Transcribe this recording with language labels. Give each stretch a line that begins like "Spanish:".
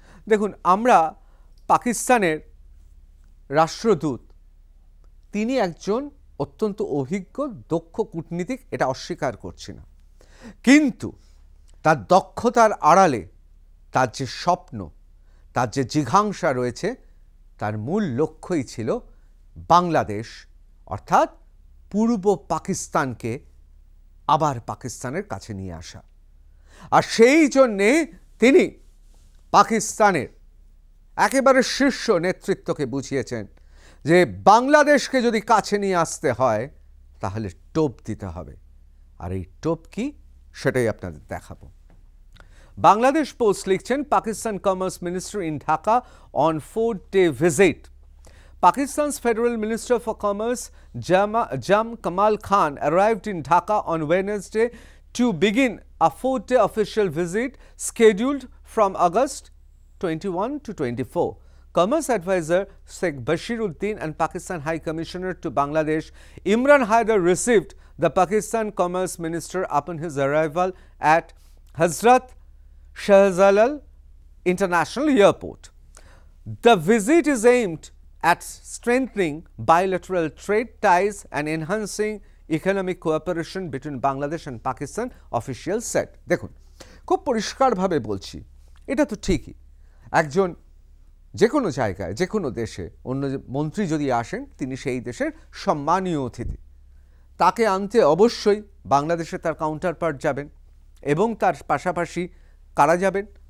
Bangla: দেখুন, আমরা পাকিস্তানের রাষ্ট্রদূত, তিনি একজন অত্যন্ত অভিজ্ঞ দক্ষ কূটনীতিক, এটা অস্বীকার করছি না, কিন্তু তার দক্ষতার আড়ালে তার যে স্বপ্ন, তার যে জিঘাংসা রয়েছে, তার মূল লক্ষ্যই ছিল বাংলাদেশ অর্থাৎ পূর্ব পাকিস্তানকে আবার পাকিস্তানের কাছে নিয়ে আসা। আর সেই জন্যে তিনি পাকিস্তানের একেবারে শীর্ষ নেতৃত্বকে বুঝিয়েছেন যে বাংলাদেশকে যদি কাছে নিয়ে আসতে হয় তাহলে টোপ দিতে হবে। আর এই টোপ কি, সেটাই আপনাদের দেখাবো।
English: Bangladesh Post
Bangla: লিখছেন,
English: Pakistan Commerce Minister in Dhaka on 4-day visit. Pakistan's Federal Minister for Commerce Jam Kamal Khan arrived in Dhaka on Wednesday to begin a 4-day official visit scheduled from August 21 to 24. Commerce advisor Sheikh Bashiruddin and Pakistan High Commissioner to Bangladesh Imran Haider received the Pakistan Commerce Minister upon his arrival at Hazrat Shahjalal International Airport. The visit is aimed at strengthening bilateral trade ties and enhancing economic cooperation between Bangladesh and Pakistan, officials said.
Bangla: দেখুন, খুব পরিষ্কারভাবে বলছি, এটা তো ঠিকই, একজন যে কোনো জায়গায় যে কোনো দেশে অন্য মন্ত্রী যদি আসেন, তিনি সেই দেশের সম্মানীয় অতিথি, তাকে আনতে অবশ্যই বাংলাদেশে তার কাউন্টারপার্ট যাবেন এবং তার পাশাপাশি কারা যাবেন?